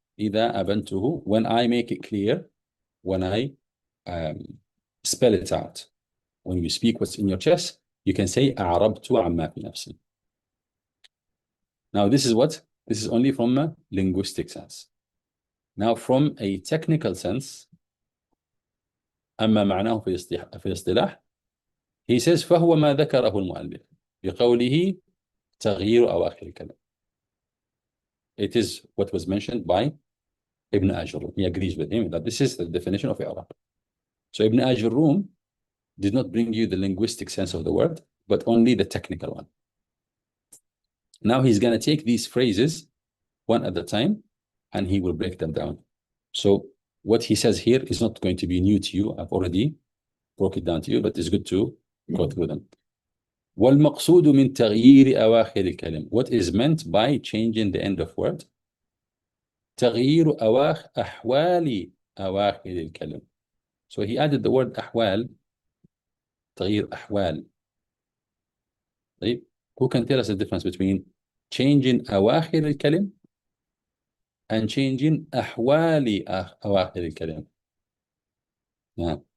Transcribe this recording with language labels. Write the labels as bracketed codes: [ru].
[ar] إذا أبنته, [en] when I make it clear, when I spell it out. When you speak what's in your chest, you can say [ar] أعربت عما في نفسي. [en] Now this is what? This is only from a linguistic sense. Now from a technical sense, [ar] أما معناه في الاصطلاح, he says فهو ما ذكره المؤلف بقوله تغيير أواخر الكلام. [en] It is what was mentioned by Ibn Ajuroom. He agrees with him that this is the definition of i'rab. So Ibn Ajuroom did not bring you the linguistic sense of the word, but only the technical one. Now he's going to take these phrases one at a time, and he will break them down. So what he says here is not going to be new to you. I've already broke it down to you, but it's good to go through them. [ar] والمقصود من تغيير أواخر الكلم. [en] What is meant by changing the end of word? [ar] تغيير أحوال أواخر الكلم. [en] So he added the word أحوال. [ar] تغيير أحوال. طيب. [en] Who can tell us the difference between changing [ar] أواخر الكلم [en] and changing [ar] أحوال أواخر الكلم? [en] Yeah.